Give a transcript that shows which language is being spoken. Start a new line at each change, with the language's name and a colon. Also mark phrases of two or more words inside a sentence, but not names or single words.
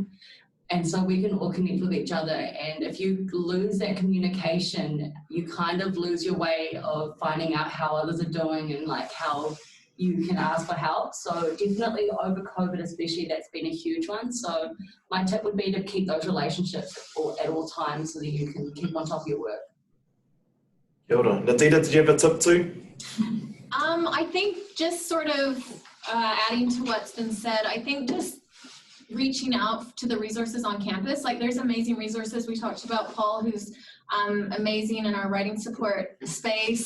English: And so we can all connect with each other. And if you lose that communication, you kind of lose your way of finding out how others are doing and like how you can ask for help. So definitely over COVID especially, that's been a huge one. So my tip would be to keep those relationships at all times so that you can keep on top of your work.
Māori: Kia ora.
English: Natita, did you have a tip too? I think just sort of adding to what's been said, I think just reaching out to the resources on campus. Like, there's amazing resources. We talked about Paul, who's amazing in our writing support space.